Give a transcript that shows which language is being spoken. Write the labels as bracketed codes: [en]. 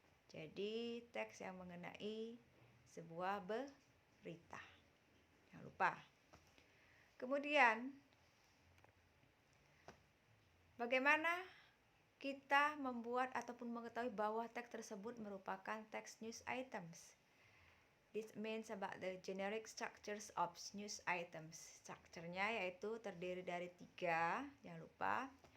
[id] Jadi teks yang mengenai sebuah berita. Jangan lupa. Kemudian bagaimana kita membuat ataupun mengetahui bahwa teks tersebut merupakan teks news items? [en] This means about the generic structures of news items. [id] Strukturnya yaitu terdiri dari 3, jangan lupa.